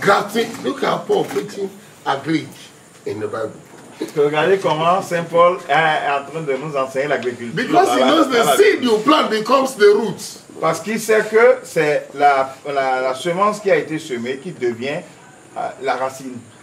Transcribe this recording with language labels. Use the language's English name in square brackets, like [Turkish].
[English] Grafting. Look at Paul preaching Greek in the Bible. [French] Regardez comment Saint Paul est en train de nous enseigner l'agriculture. [English] Because he knows the seed you plant becomes the root. [French] Parce qu'il sait que c'est la semence qui a été semée qui devient la racine.